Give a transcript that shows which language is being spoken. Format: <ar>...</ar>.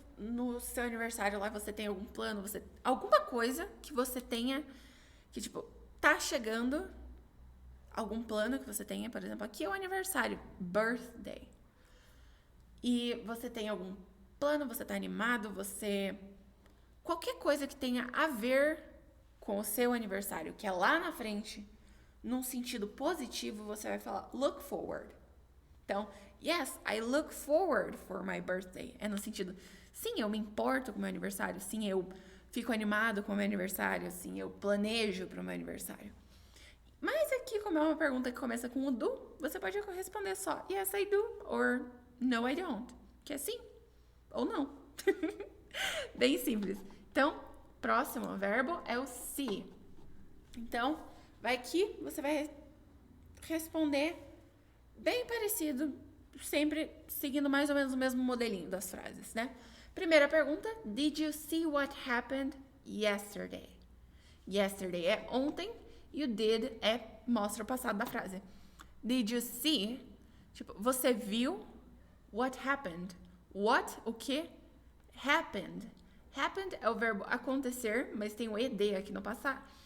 <pt>no seu aniversário lá você tem algum plano, alguma coisa que você tenha, que tipo, tá chegando, algum plano que você tenha, por exemplo, aqui é o aniversário, birthday. E você tem algum plano, você tá animado, qualquer coisa que tenha a ver com o seu aniversário, que é lá na frente, num sentido positivo, você vai falar look forward.</pt> <en>Então, yes, I look forward for my birthday.</en> <pt>É no sentido, sim, eu me importo com o meu aniversário, sim, eu fico animado com o meu aniversário, sim, eu planejo para o meu aniversário. Mas aqui, como é uma pergunta que começa com o do, você pode responder só</pt> <en>yes, I do, or no, I don't.</en> <pt>Que é sim ou não. Bem simples. Então, próximo verbo é o see. Então, vai aqui, você vai responder bem parecido, sempre seguindo mais ou menos o mesmo modelinho das frases, né? Primeira pergunta,</pt> <en>did you see what happened yesterday?</en> <pt>Yesterday é ontem e o did mostra o passado da frase.</pt> <en>Did you see?</en> <pt>Tipo, você viu</pt> <en>what happened?</en> <pt>What, o que? Happened. Happened é o verbo acontecer, mas tem o ed aqui no passado.</pt>